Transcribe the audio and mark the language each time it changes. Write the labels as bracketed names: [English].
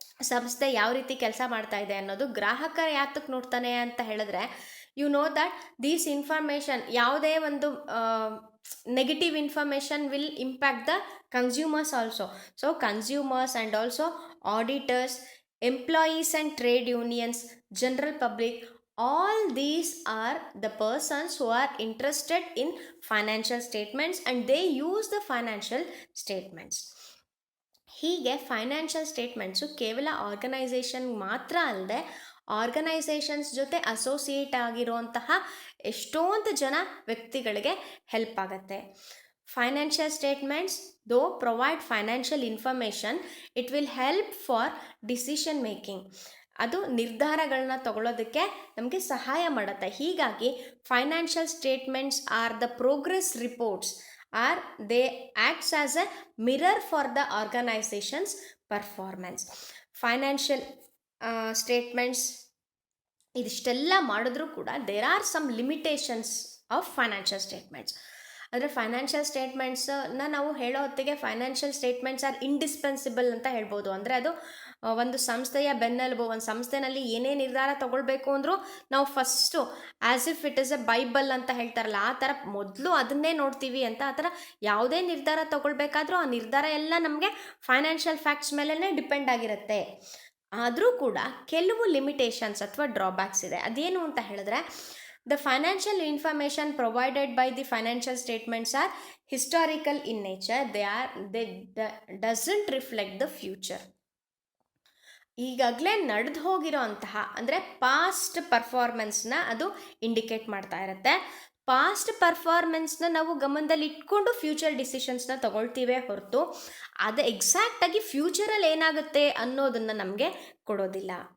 [Kannada] ಸಂಸ್ಥೆ ಯಾವ ರೀತಿ ಕೆಲಸ ಮಾಡ್ತಾ ಇದೆ ಅನ್ನೋದು ಗ್ರಾಹಕರು ಯಾತಕ್ಕೆ ನೋಡ್ತಾನೆ ಅಂತ ಹೇಳಿದ್ರೆ, [English] you know that these information, [Kannada] ಯಾವುದೇ ಒಂದು [English] Negative information will impact the consumers also. So consumers and also auditors, employees and trade unions, general public, all these are the persons who are interested in financial statements and they use the financial statements. [Kannada] ಹೀಗೆ financial statements ಕೇವಲ organisation ಮಾತ್ರ ಅಲ್ಲದೆ organisations ಜೊತೆ associate ಆಗಿರುವಂತಹ ಎಷ್ಟೊಂದು ಜನ ವ್ಯಕ್ತಿಗಳಿಗೆ help ಆಗುತ್ತೆ. [English] Financial statements though provide financial information, it will help for decision making. [Kannada] ಅದು ನಿರ್ಧಾರಗಳನ್ನ ತಗೊಳ್ಳೋದಕ್ಕೆ ನಮಗೆ ಸಹಾಯ ಮಾಡುತ್ತೆ. [English] ಹೀಗಾಗಿ financial statements are the progress reports are they acts as a mirror for the organisations performance. [Kannada] Financial statements ಇದಿಷ್ಟೆಲ್ಲ ಮಾಡಿದ್ರೂ ಕೂಡ [English] There are some limitations of financial statements. [Kannada] ಅಂದರೆ ಫೈನಾನ್ಷಿಯಲ್ ಸ್ಟೇಟ್ಮೆಂಟ್ಸನ್ನ ನಾವು ಹೇಳೋ ಹೊತ್ತಿಗೆ [English] financial statements are indispensable [Kannada] ಅಂತ ಹೇಳ್ಬೋದು. ಅಂದರೆ ಅದು ಒಂದು ಸಂಸ್ಥೆಯ ಬೆನ್ನೆಲುಬು. ಒಂದು ಸಂಸ್ಥೆನಲ್ಲಿ ಏನೇ ನಿರ್ಧಾರ ತಗೊಳ್ಬೇಕು ಅಂದರೂ ನಾವು first [English] as if it is a Bible [Kannada] ಅಂತ ಹೇಳ್ತಾರಲ್ಲ, ಆ ಥರ ಮೊದಲು ಅದನ್ನೇ ನೋಡ್ತೀವಿ ಅಂತ. ಆ ಥರ ಯಾವುದೇ ನಿರ್ಧಾರ ತಗೊಳ್ಬೇಕಾದ್ರೂ ಆ ನಿರ್ಧಾರ ಎಲ್ಲ ನಮಗೆ ಫೈನಾನ್ಷಿಯಲ್ ಫ್ಯಾಕ್ಟ್ಸ್ ಮೇಲೇ ಡಿಪೆಂಡ್ ಆಗಿರುತ್ತೆ. ಆದರೂ ಕೂಡ ಕೆಲವು ಲಿಮಿಟೇಷನ್ಸ್ ಅಥವಾ ಡ್ರಾಬ್ಯಾಕ್ಸ್ ಇದೆ. ಅದೇನು ಅಂತ ಹೇಳಿದ್ರೆ, [English] the financial information provided by the financial statements are historical in nature. They doesn't reflect the future. [Kannada] ಈಗಾಗಲೇ ನಡೆದು ಹೋಗಿರೋ ಅಂತಹ ಅಂದರೆ ಪಾಸ್ಟ್ ಪರ್ಫಾರ್ಮೆನ್ಸ್ನ ಅದು ಇಂಡಿಕೇಟ್ ಮಾಡ್ತಾ ಇರುತ್ತೆ. ಪಾಸ್ಟ್ ಪರ್ಫಾರ್ಮೆನ್ಸ್ನ ನಾವು ಗಮನದಲ್ಲಿ ಇಟ್ಕೊಂಡು ಫ್ಯೂಚರ್ ಡಿಸಿಷನ್ಸ್ನ ತಗೊಳ್ತೀವೇ ಹೊರತು ಅದು ಎಕ್ಸಾಕ್ಟಾಗಿ ಫ್ಯೂಚರಲ್ಲಿ ಏನಾಗುತ್ತೆ ಅನ್ನೋದನ್ನು ನಮಗೆ ಕೊಡೋದಿಲ್ಲ.